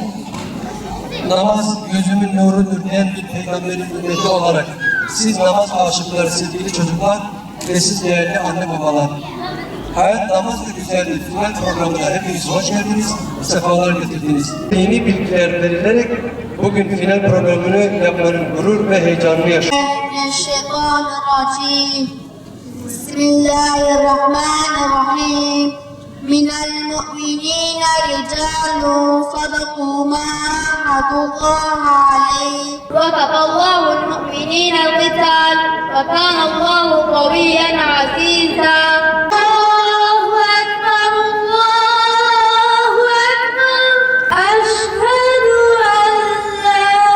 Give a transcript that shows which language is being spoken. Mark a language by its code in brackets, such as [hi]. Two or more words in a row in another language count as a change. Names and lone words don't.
[tr] Namaz gözümün nurudur diyen bir peygamberin ümmeti olarak siz namaz aşıkları sevgili çocuklar ve siz değerli anne babalar. Hayat namaz ve güzellik final programına hepiniz hoş geldiniz, sefalar getirdiniz. Yeni bilgiler verilerek bugün final programını yapmanın gurur ve heyecanını yaşıyoruz. [ar] بسم الله الرحمن الرحيم من المؤمنين رجال صدقوا ما عاهدوا الله عليه وكفى الله المؤمنين القتال وكان الله قويا عزيزا الله أكبر الله أكبر أشهد أن لا